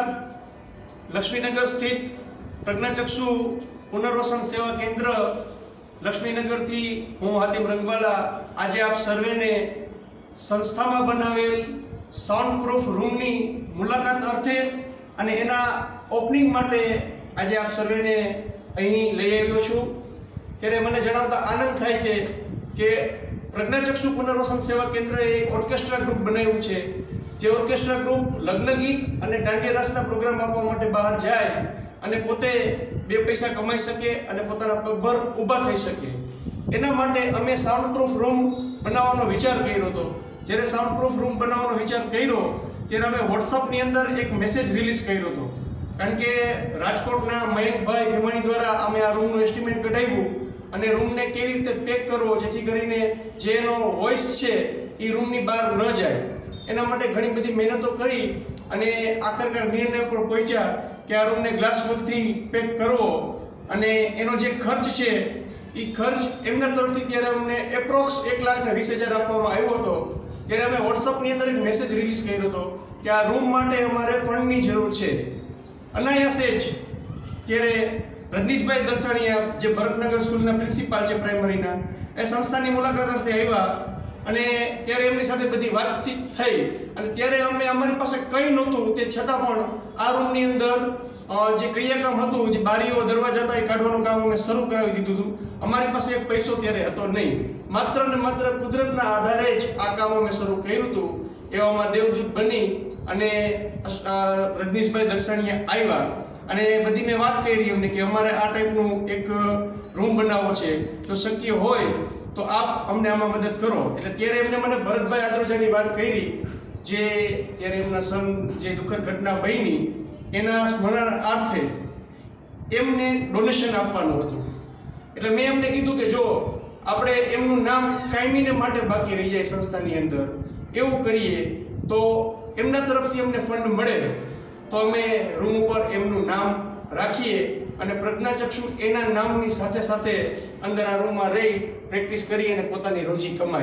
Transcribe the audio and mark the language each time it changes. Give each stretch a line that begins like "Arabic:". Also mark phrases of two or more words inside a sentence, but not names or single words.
Gujarati: લક્ષ્મીનગર સ્થિત પ્રજ્ઞાચક્ષુ પુનર્વસન સેવા કેન્દ્ર લક્ષ્મીનગર થી હું હાતિમ રંગવાલા આજ આપ સર્વે ને સંસ્થા માં બનાવેલ
English: sound proof room
Gujarati: ની મુલાકાત અર્થે અને એના ઓપનિંગ માટે આજ આપ સર્વે ને અહીં લઈ આવ્યો છું। ત્યારે મને જણાવતા આનંદ થાય છે કે પ્રજ્ઞાચક્ષુ પુનર્વસન સેવા કેન્દ્ર એક
English: orchestra group
Gujarati: બનાવ્યું છે। જે
English: orchestra group
Gujarati: લગ્ન ગીત અને દાંડિયા રાસના પ્રોગ્રામ આપવા માટે બહાર જાય અને પોતે બે પૈસા કમાઈ શકે અને પોતાના પગભર ઊભા થઈ શકે એના માટે અમે
English: sound proof room
Gujarati: બનાવવાનો વિચાર કર્યો હતો। જ્યારે
English: sound proof room
Gujarati: બનાવવાનો વિચાર કર્યો ત્યારે અમે વ્હોટ્સએપ ની અંદર એક
English: message release
Gujarati: કર્યો હતો, કારણ કે રાજકોટના મયંકભાઈ ભીમાણી દ્વારા અમે આ રૂમનું એસ્ટિમેટ કઢાવ્યું અને રૂમને કેવી રીતે પેક કરવો જેથી કરીને જે એનો વૉઇસ છે ઈ રૂમની બહાર ન જાય એના માટે ઘણી બધી મહેનતો કરી અને આખરે નિર્ણય પર પહોંચ્યા કે આ રૂમને
English: glass wall
Gujarati: થી પેક કરવો અને એનો જે ખર્ચ છે ઈ ખર્ચ એમના તરફથી ત્યારે અમને એપ્રોક્સ 1,20,000 આપવામાં આવ્યો હતો। ત્યારે અમે વ્હોટ્સએપ ની અંદર એક
English: message release
Gujarati: કર્યો હતો કે આ રૂમ માટે અમારે ફંડની જરૂર છે। અનાયાસે જ ત્યારે રજનીશભાઈ દરસાણિયા જે ભરતનગર સ્કૂલના પ્રિન્સિપાલ છે પ્રાઇમરીના એ સંસ્થાની મુલાકાત અર્થે આવ્યા અને ત્યારે એમની સાથે બધી વાતચીત થઈ અને ત્યારે અમે અમારી પાસે કંઈ નહોતું તે છતાં પણ આ રૂમની અંદર જે ક્રિયાકામ હતું જે બારીઓ દરવાજા હતા એ કાઢવાનું કામ અમે શરૂ કરાવી દીધું હતું। અમારી પાસે એક પૈસો ત્યારે હતો નહીં, માત્ર ને માત્ર કુદરતના આધારે જ આ કામ અમે શરૂ કર્યું હતું। એવામાં દેવદૂત બની અને રજનીશભાઈ દરસાણિયા આવ્યા અને બધી મેં વાત કરી એમને કે અમારે આ ટાઇપનું એક રૂમ બનાવવો છે, જો શક્ય હોય તો આપ અમને આમાં મદદ કરો। એટલે ત્યારે એમને મને ભરતભાઈ આદ્રોજાની વાત કરી જે ત્યારે એમના સન જે દુઃખદ ઘટના બની એના સ્મરણાર્થે એમને ડોનેશન આપવાનું હતું। એટલે મેં એમને કીધું કે જો આપણે એમનું નામ કાયમીને માટે બાકી રહી જાય સંસ્થાની અંદર એવું કરીએ તો એમના તરફથી અમને ફંડ મળે તો અમે રૂમ ઉપર એમનું નામ રાખીએ અને પ્રજ્ઞાચક્ષુ એના નામની સાથે સાથે અંદર આ રૂમમાં રહી પ્રેક્ટિસ કરી અને પોતાની રોજી કમાઈ।